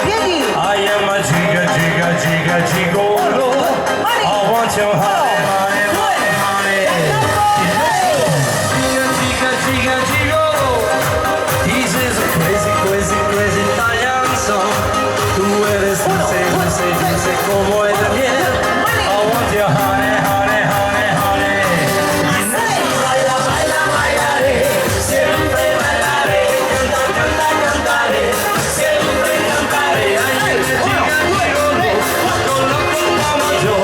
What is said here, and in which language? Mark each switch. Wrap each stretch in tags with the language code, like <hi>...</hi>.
<en>Piedi. I am a giga, giga, giga, gigolo. I want your honey, honey, honey, honey. Giga, giga, giga, gigolo. This is a crazy, crazy, crazy Italian song.</en> <es>Tú eres dulce, dulce, dulce como el miel.</es> <en>I want your honey, honey, honey, honey.</en> <es>Baila, baila, bailaré. Siempre bailaré. Canta, canta, cantaré. Siempre cantaré. Ay, giga, gigolo. Loco, loco como yo.</es>